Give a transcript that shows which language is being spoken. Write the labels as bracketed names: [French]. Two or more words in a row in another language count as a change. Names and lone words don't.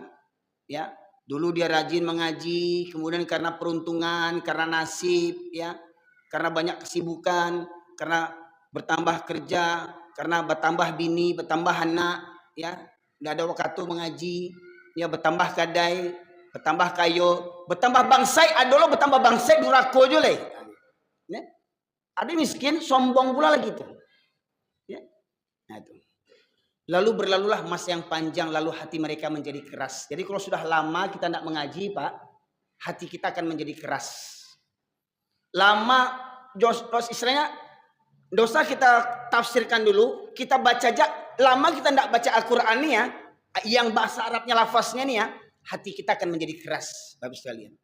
[Indonesian] Ya, dulu dia rajin mengaji, kemudian karena peruntungan, karena nasib, ya, karena banyak kesibukan, karena bertambah kerja, karena bertambah bini, bertambah anak, ya, tidak ada waktu mengaji, ya, [Minangkabau] bertambah kadai, bertambah kayo, bertambah bangsai, adolo bertambah bangsai durako jule. [Indonesian] Ya. Ada miskin, sombong pula lagi itu. Ya. Nah, itu. Lalu berlalulah masa yang panjang, lalu hati mereka menjadi keras. Jadi kalau sudah lama kita tidak mengaji, Pak, hati kita akan menjadi keras. Lama, istilahnya, dosa kita tafsirkan dulu, kita baca aja, lama kita tidak baca Al-Quran nih ya, yang bahasa Arabnya lafaznya nih ya, hati kita akan menjadi keras, Bapak sekalian.